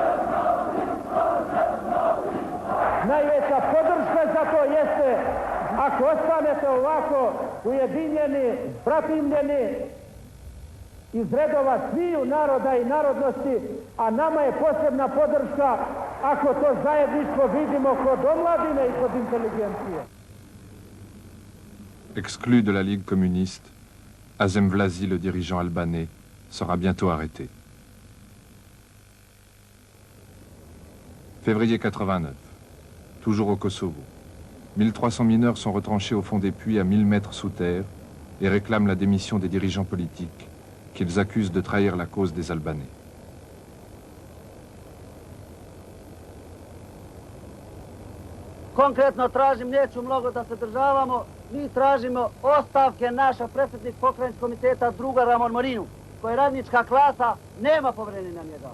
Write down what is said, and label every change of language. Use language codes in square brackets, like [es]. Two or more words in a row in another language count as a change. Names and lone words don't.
[sr] Najveća podrška za to jeste ako Ako ostanete ovako ujedinjeni, bratimljeni, iz redova sviju naroda i narodnosti, a nama je posebna podrška ako to zajedništvo vidimo kod omladine i kod inteligencije. [fr] Exclu de la Ligue communiste, Azem Vlasi, le dirigeant albanais, sera bientôt arrêté. Février 89, toujours au Kosovo. 1300 mineurs sont retranchés au fond des puits à 1000 mètres sous terre et réclament la démission des dirigeants politiques qu'ils accusent de trahir la cause des Albanais. [sr] Konkretno tražim, neću mnogo da se državamo, mi tražimo ostavke naša predsjednik pokrajinskog komiteta druga Ramon Morinu, koja je radnička klasa, nema povjerenja na njega.